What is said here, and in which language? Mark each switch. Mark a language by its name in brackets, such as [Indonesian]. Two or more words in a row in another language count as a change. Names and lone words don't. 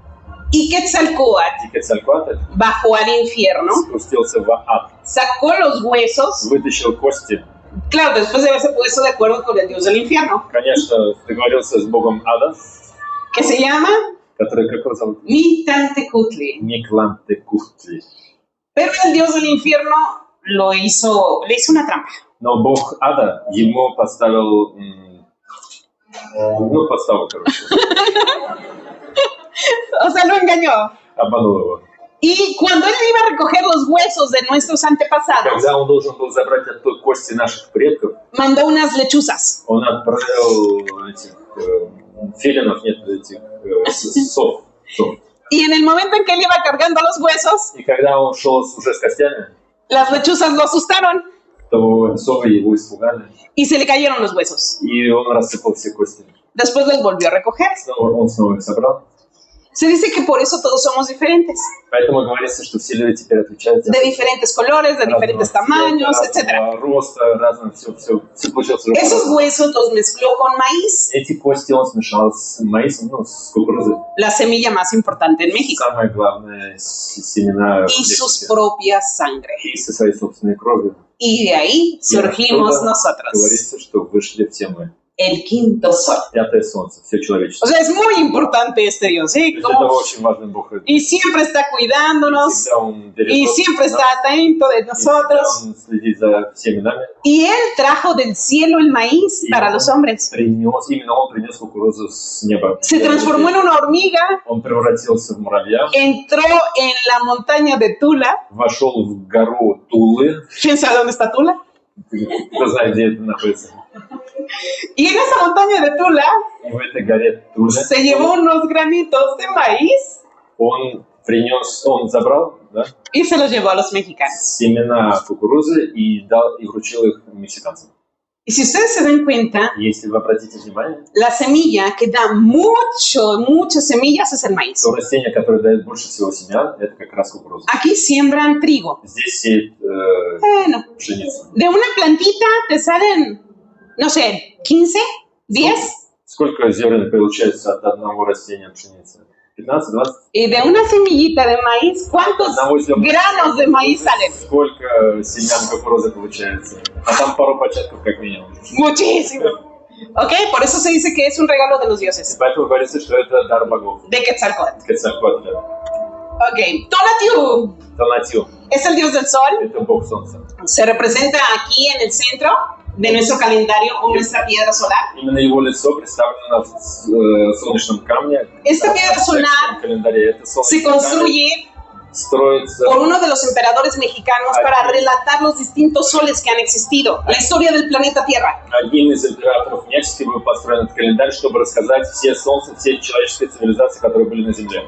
[Spanish] y Quetzalcóatl [Russian] И Quetzalcóatl [Spanish] bajó al infierno, [Russian] спустился в ад, [Spanish] sacó los huesos, [Russian] вытащил кости. [Spanish] claro, después de haberse puesto de acuerdo con el dios del infierno, [Russian] Конечно, договорился с богом ада, [Spanish] que se llama [Russian] который, как его зовут? [Spanish] Mictlantecutli. [Russian] Миклантекутли. [Spanish] Pero el dios del infierno le hizo una trampa. [Russian] Но бог ада ему подставил, подставу, короче, [Spanish] O sea, lo engañó. [Russian] обманул его. [Spanish] Y cuando él iba a recoger los huesos de nuestros antepasados, [Russian] Когда он должен был забрать оттуда кости наших предков, [Spanish] mandó unas lechuzas. [Russian] он отправил этих филинов, нет, этих сов. [Spanish] Y en el momento en que él iba cargando los huesos, [Russian] И когда он шел уже с костями, [Spanish] las lechuzas lo asustaron [Russian] то совы его испугали, [Spanish] y se le cayeron los huesos. [Russian] и он рассыпал все кости. [Spanish] Después los volvió a recoger. [Russian] Он снова их собрал. [Spanish] Se dice que por eso todos somos diferentes, [Russian] Поэтому говорится, что все люди теперь отличаются. [Spanish] de diferentes colores, de diferentes tamaños, etc. [Russian] Разного роста, разного, все получилось. [Spanish] Esos huesos los mezcló con maíz, [Russian] Эти кости он смешал с маисом, с кукурузой. [Spanish] la semilla más importante en México, [Russian] Самое главное, семена [Spanish] y sus [Russian] Мексики. [Spanish] propias sangre. [Russian] И со своей собственной кровью. [Spanish] Y de ahí surgimos [Russian] оттуда [Spanish] nosotros, [Russian] Говорится, что вышли все мы. [Spanish] el quinto sol. [Russian] Пятое солнце, все [Spanish] O [Russian] человечество. [Spanish] sea, es muy importante este Dios, ¿sí? [Russian] То есть это очень важный Бог. [Spanish] Y siempre está cuidándonos, [Russian] Всегда он бережет [Spanish] y [Russian] нас, [Spanish] siempre está atento de [Russian] и всегда [Spanish] nosotros. [Russian] он следит за всеми нами. [Spanish] Y Él trajo del cielo el maíz para los hombres. [Russian] Именно он принес кукурузу с неба. [Spanish] Se transformó en una hormiga, [Russian] Он превратился в муравья, [Spanish] entró en la montaña de Tula. [Russian] вошел в гору Тулы. [Spanish] ¿Quién sabe dónde está Tula? [Russian] Кто знает, где это находится? [Spanish] Y en esa montaña de Tula [Russian] И в этой горе Туля [Spanish] se llevó unos granitos de maíz [Russian] он забрал, да, [Spanish] y se los llevó a los mexicanos. [Russian] семена кукурузы и вручил их мексиканцам. [Spanish] Y si ustedes se dan cuenta, [Russian] Если вы обратите внимание, [Spanish] la semilla que da muchas semillas es el maíz. [Russian] то растение, которое дает больше всего семян, это как раз кукуруза. [Spanish] Aquí siembran trigo. [Russian] Здесь сеет [Spanish] Bueno, [Russian] пшеницу. [Spanish] de una plantita te salen, no sé, 15, 10. [Russian] Сколько зерен получается от одного растения пшеницы? [Spanish] 15-20? Y de una semillita de maíz, ¿cuántos granos de maíz salen? [Russian] Сколько семян кукурузы получается? А там пару початков как минимум. [Spanish] Muchísimo. ¿Ok? Por eso se dice que es un regalo de los dioses. [Russian] Поэтому говорится, что это дар богов. [Spanish] De Quetzalcóatl. [Russian] Quetzalcóatl. [Spanish] Ok. Tonatiuh [Russian] Tonatiuh. [Spanish] es el dios del sol. [Russian] Это бог солнца. [Spanish] Se representa aquí en el centro de nuestro calendario o nuestra piedra solar. [Russian] Imенно его лицо представлено в солнечном камне. [Spanish] Esta piedra solar se construye por uno de los emperadores mexicanos para relatar los distintos soles que han existido, la historia del planeta Tierra. [Russian] Одним из императоров Мексики был построен этот календарь, чтобы рассказать все солнца, все человеческие цивилизации, которые были на Земле.